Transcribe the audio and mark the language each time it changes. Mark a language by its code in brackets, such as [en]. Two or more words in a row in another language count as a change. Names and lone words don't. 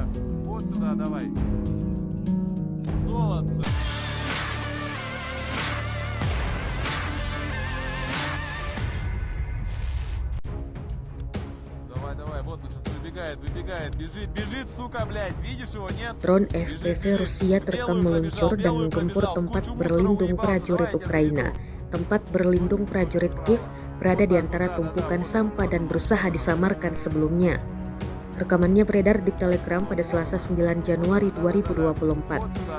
[ru] Вот сюда, давай. Золотце. Давай, вот он сейчас выбегает, бежит, сука, блядь, видишь его, нет? [id] Drone FPV Rusia terekam meluncur dan menggempur tempat berlindung prajurit Ukraina. Tempat berlindung prajurit Kiev berada di antara tumpukan sampah dan berusaha disamarkan sebelumnya. Rekamannya beredar di Telegram pada Selasa 9 Januari 2024.